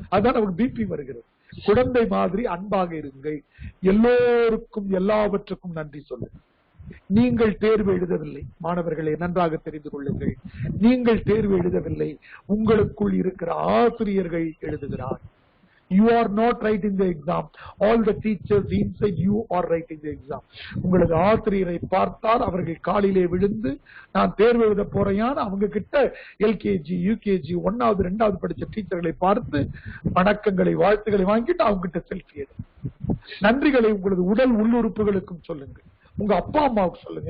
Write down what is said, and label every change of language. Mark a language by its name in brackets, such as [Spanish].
[Tamil] அதுதான் நமக்கு BP வருகிறது. குழந்தை மாதிரி அன்பாக இருங்கள். எல்லோருக்கும் எல்லாவற்றுக்கும் நன்றி சொல்லுங்க. நீங்கள் தேர்வு எழுதவில்லை மாணவர்களை நன்றாக தெரிந்து கொள்ளுங்கள். நீங்கள் தேர்வு எழுதவில்லை, உங்களுக்குள் இருக்கிற ஆசிரியர்கள் எழுதுகிறார். [English] You are not writing the exam. All the teachers inside you are writing the exam. [Tamil] உங்களது ஆசிரியரை பார்த்தால் அவர்கள் காலிலே விழுந்து நான் தேர்வு எழுத போறேன் அவங்க கிட்ட LKG UKG 1வது 2வது படிச்ச டீச்சர்களை பார்த்து வணக்கங்களை வாழ்த்துக்களை வாங்கிட்டு அவங்க கிட்ட செல்ஃபி எடு. நன்றிகளை உங்களது உடல் உள்ளுறுப்புகளுக்கும் சொல்லுங்கள். உங்க அப்பா அம்மாவுக்கு சொல்லுங்க.